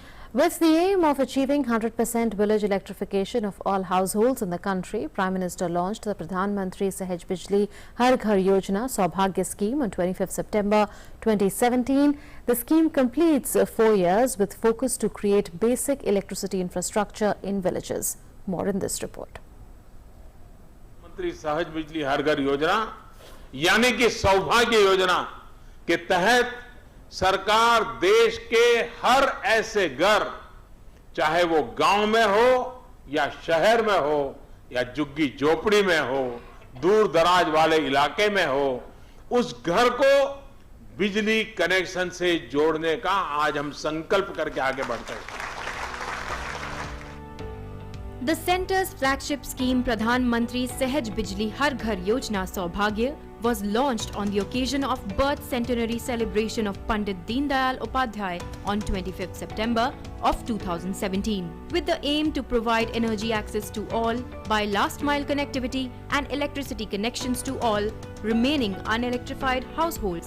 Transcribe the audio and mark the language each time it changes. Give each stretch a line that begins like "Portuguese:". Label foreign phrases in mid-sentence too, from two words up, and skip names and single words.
English: With the aim of achieving 100% village electrification of all households in the country, Prime Minister launched the Pradhan Mantri Sahaj Bijli Har Ghar Yojana Saubhagya scheme on 25th September 2017. The scheme completes 4 years with focus to create basic electricity infrastructure in villages. More in this report.
Hindi: मंत्री सहज बिजली हर घर योजना यानी कि सौभाग्य योजना के तहत सरकार देश के हर ऐसे घर, चाहे वो गांव में हो या शहर में हो या झुग्गी झोपड़ी में हो, दूर दराज वाले इलाके में हो, उस घर को बिजली कनेक्शन से जोड़ने का आज हम संकल्प करके आगे बढ़ते हैं।
English: The centre's flagship scheme Pradhan Mantri Sahaj Bijli Har Ghar Yojana Saubhagya was launched on the occasion of birth centenary celebration of Pandit Deendayal Upadhyay on 25th September of 2017, with the aim to provide energy access to all by last mile connectivity and electricity connections to all remaining unelectrified households.